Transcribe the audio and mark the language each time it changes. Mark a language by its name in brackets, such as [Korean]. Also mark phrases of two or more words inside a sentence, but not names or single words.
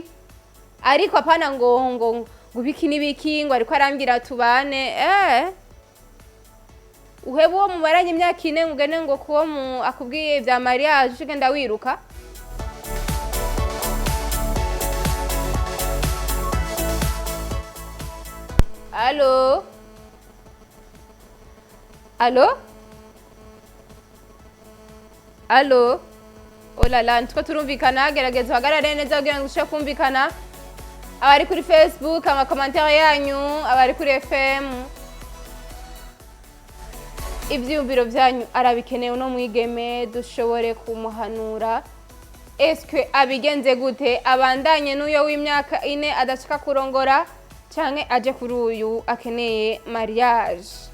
[Rundi] Ariko apana ngo gubiki nibiki ngo ariko arambira tubane uhebe uwo mumaranye imyaka 4 ngene ngo kuwo akubwiye vya mariage ugenda wiruka. Allô? Allô? Allô? Oh la la, ntiko turumvikana, gerageza uhagarare neza kugira ngo ushe kumvikana. Abari kuri Facebook ama commentaire yanyu, abari kuri FM ivyumviro vyanyu arabikeneye no mwigeme dushobore kumuhanura. Eske abigenze gute abandanye n'uyo w'imyaka 4 adashaka kurongora canke aje kuri uyu akeneye mariage.